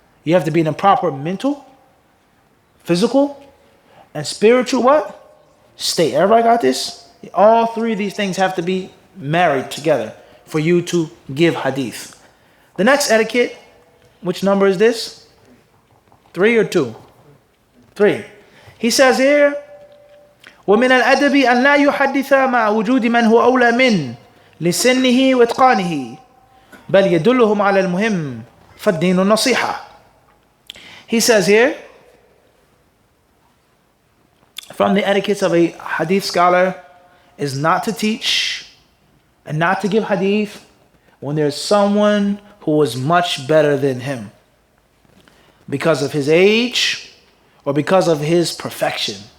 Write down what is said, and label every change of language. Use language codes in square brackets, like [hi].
[en] You have to be in the proper mental, physical, and spiritual what? State. Everybody got this? All three of these things have to be married together for you to give hadith. The next etiquette, which number is this? 3 or 2? 3. He says here, [ar] وَمِنَ الْأَدَبِ أَنْ لَا يُحَدِّثَ مَعَ وُجُودِ مَنْ هُوَ أَوْلَى مِنْ لِسِنِّهِ وَإِتْقَانِهِ بَلْ يَدُلُّهُمْ عَلَى الْمُهِمِّ فَالدِّينُ النَّصِيحَةِ. [en] He says here, from the etiquettes of a hadith scholar is not to teach and not to give hadith when there's someone who is much better than him because of his age or because of his perfection.